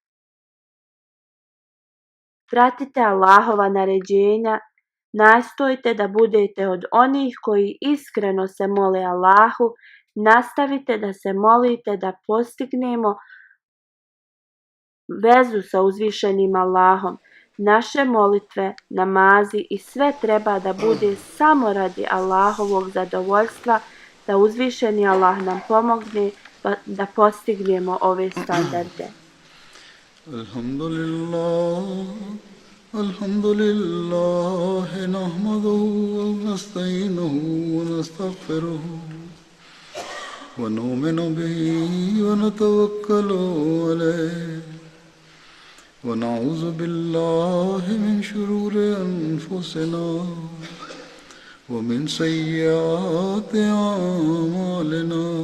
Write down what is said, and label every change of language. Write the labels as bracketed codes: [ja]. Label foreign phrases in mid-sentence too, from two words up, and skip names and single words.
[bs] Pratite Allahova naređenja, nastojte da budete od onih koji iskreno se mole Allahu, nastavite da se molite da postignemo vezu sa uzvišenim Allahom. Naše molitve, namazi i sve treba da bude samo radi Allahovog zadovoljstva, da uzvišeni Allah nam pomogne da postignemo ove standarde. [ar] الحمد لله نحمده ونستعينه ونستغفره ونؤمن به ونتوكل عليه ونعوذ بالله من شرور أنفسنا ومن سيئات أعمالنا.